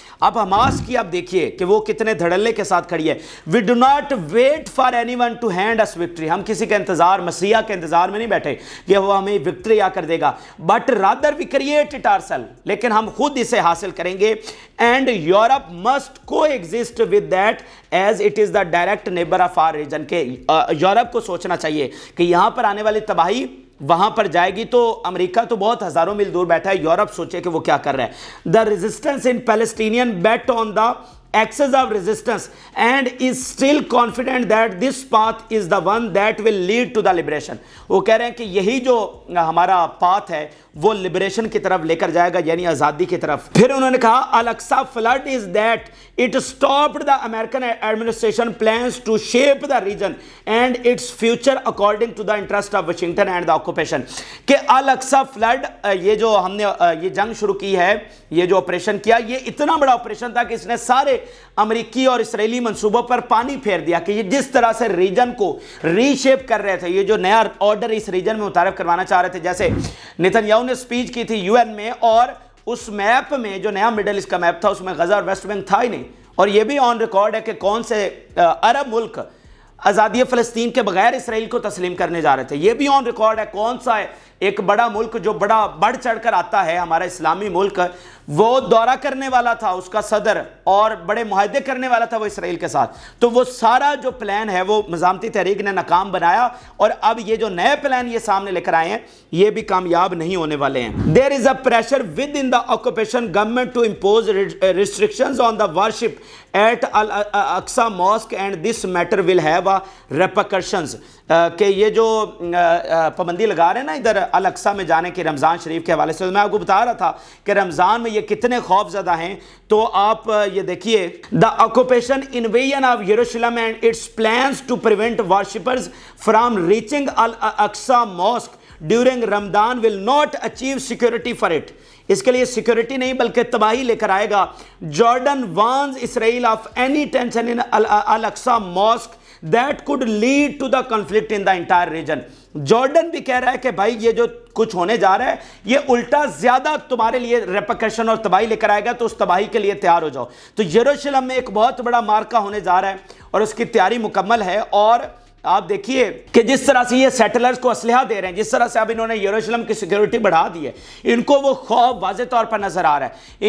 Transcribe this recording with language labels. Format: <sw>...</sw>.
<ur>اب حماس کی اب دیکھیے کہ وہ کتنے دھڑلے کے ساتھ کھڑی ہے.</ur> <en>we do not wait for anyone to hand us victory,</en> <ur>ہم کسی کے انتظار, مسیح کے انتظار میں نہیں بیٹھے کہ وہ ہمیں وکٹری آ کر دے گا,</ur> <en>but rather we create it ourself,</en> <ur>لیکن ہم خود اسے حاصل کریں گے.</ur> <en>and Europe must کو exist with that as it is the direct neighbour of our region,</en> <ur>کہ یورپ کو سوچنا چاہیے کہ یہاں پر آنے والی تباہی وہاں پر جائے گی, تو امریکہ تو بہت ہزاروں میل دور بیٹھا ہے, یورپ سوچے کہ وہ کیا کر رہا ہے.</ur> <en>The resistance in Palestinian bet on the axis of resistance and is still confident that this path is the one that will lead to the liberation.</en> <ur>وہ کہہ رہے ہیں کہ یہی جو ہمارا پاتھ ہے وہ لبریشن کی طرف لے کر جائے گا, یعنی آزادی کی طرف. پھر انہوں نے کہا</ur> <en>Al-Aqsa flood is that it stopped the American administration plans to shape the region and its future according to the interest of Washington and the occupation.</en> <ur>کہ الاقصی flood, یہ جو ہم نے یہ جنگ شروع کی ہے, یہ جو آپریشن کیا, یہ اتنا بڑا آپریشن تھا کہ اس نے سارے امریکی اور اسرائیلی منصوبوں پر پانی پھیر دیا, کہ یہ جس طرح سے ریجن کو ری شیپ کر رہے تھے, یہ جو نیا آرڈر اس ریجن میں متعارف کروانا چاہ رہے تھے. جیسے نتنیاہو نے سپیچ کی تھی UN میں, اور اس میپ میں جو نیا مڈل ایسٹ کا میپ تھا اس میں غزہ اور ویسٹ بینک تھا ہی نہیں, اور یہ بھی آن ریکارڈ ہے کہ کون سے عرب ملک آزادی فلسطین کے بغیر اسرائیل کو تسلیم کرنے جا رہے تھے. یہ بھی آن ریکارڈ ہے کون سا ہے ایک بڑا ملک جو بڑا بڑھ چڑھ کر آتا ہے, ہمارا اسلامی ملک, وہ دورہ کرنے والا تھا اس کا صدر, اور بڑے معاہدے کرنے والا تھا وہ اسرائیل کے ساتھ. تو وہ سارا جو پلان ہے وہ مزاحمتی تحریک نے ناکام بنایا, اور اب یہ جو نئے پلان یہ سامنے لے کر آئے ہیں یہ بھی کامیاب نہیں ہونے والے ہیں.</ur> <en>There is a pressure within the occupation government to impose restrictions on the worship at Al-Aqsa Mosque and this matter will have repercussions.</en> <ur>کہ یہ جو پابندی لگا رہے ہیں نا ادھر الاقصی میں جانے کی رمضان شریف کے حوالے سے, میں آپ کو بتا رہا تھا کہ رمضان میں یہ کتنے خوف زدہ ہیں. تو آپ یہ دیکھیے,</ur> <en>the occupation invasion of Jerusalem and its plans to prevent worshippers from reaching Al-Aqsa Mosque during Ramadan will not achieve security for it.</en> <ur>اس کے لیے سیکیورٹی نہیں بلکہ تباہی لے کر آئے گا.</ur> <en>Jordan warns Israel of any tension in Al-Aqsa Mosque that could lead to the conflict in the entire region.</en> <ur>Jordan بھی کہہ رہا ہے کہ بھائی یہ جو کچھ ہونے جا رہا ہے یہ الٹا زیادہ تمہارے لیے ریپرکشن اور تباہی لے کر آئے گا, تو اس تباہی کے لیے تیار ہو جاؤ. تو یروشلم میں ایک بہت بڑا مارکہ ہونے جا رہا ہے اور اس کی تیاری مکمل ہے. اور آپ دیکھیے کہ جس طرح سے یہ سیٹلرز کو اسلحہ دے رہے ہیں, جس طرح سے اب انہوں نے یروشلم کی سیکیورٹی بڑھا دی ہے, ان کو وہ خوف واضح طور پر نظر آ رہا ہے.</ur>